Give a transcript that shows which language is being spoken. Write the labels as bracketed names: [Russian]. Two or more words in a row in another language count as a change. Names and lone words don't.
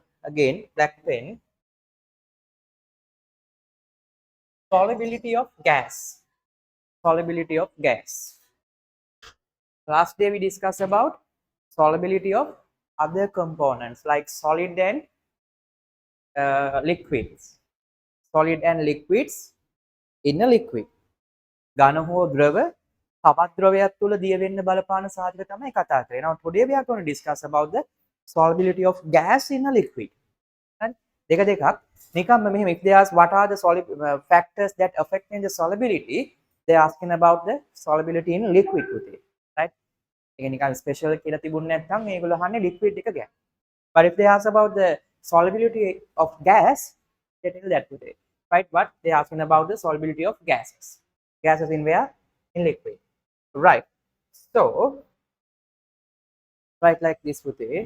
[English] Again, black pen. Solubility of gas. Solubility of gas. Last day we discussed about solubility of other components like solid and liquids. Solid and liquids in a liquid. [Sinhala] ඝන හෝ ද්‍රව තවත් ද්‍රවයක් තුල දිය වෙන්න බලපාන සාධක තමයි කතා කරන්නේ. [English] Now today we are going to discuss about the solubility of gas in a liquid. Right? [Sinhala] දෙක දෙකක්. නිකම්ම මෙහෙම [English] if they ask what are the factors that affect in the solubility, they are asking about the solubility in liquid පුතේ. [Sinhala] Right? ඒක නිකන් ස්පෙෂල් කියලා තිබුණ නැත්නම් මේගොල්ලෝ අහන්නේ liquid එක ගැන. [English] But if they ask about the solubility of gas, they tell that today. Right? But they are asking about the solubility of gases. Gases in where? In liquid. Right. So, write like this, Pute.